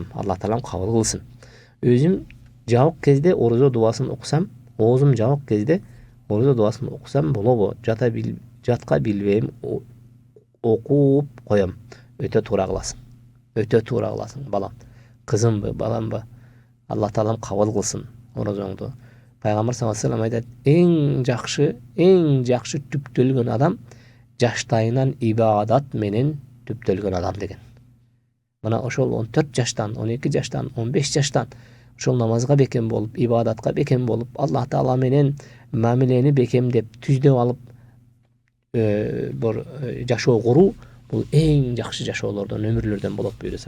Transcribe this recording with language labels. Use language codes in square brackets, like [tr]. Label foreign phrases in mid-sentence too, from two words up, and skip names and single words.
[ky] Аллах таалам кабыл кылсын. Өзүм жабык кезде орозо дубасын окусам, оозум жабык кезде орозо дубасын окусам болобу? Жатка билбейм, окуп коем. Өтө туура кыласың, балам. Кызымбы, баламбы? Аллах таалам кабыл кылсын орозоңду. Пайгамбар [ar] صلى الله عليه وسلم [ky] айтат, эң жакшы түптөлгөн адам жаштайынан ибадат менен түптөлгөн адам деген. Мына ошол 14 жаштан, 12 жаштан, 15 жаштан ошол намазга бекем болуп, ибадатка бекем болуп, Аллах таала менен мамилени бекемдеп, түздөп алып бир жашоо куруу, бул эң жакшы жашоолордон, өмүрлөрдөн болот буюрса.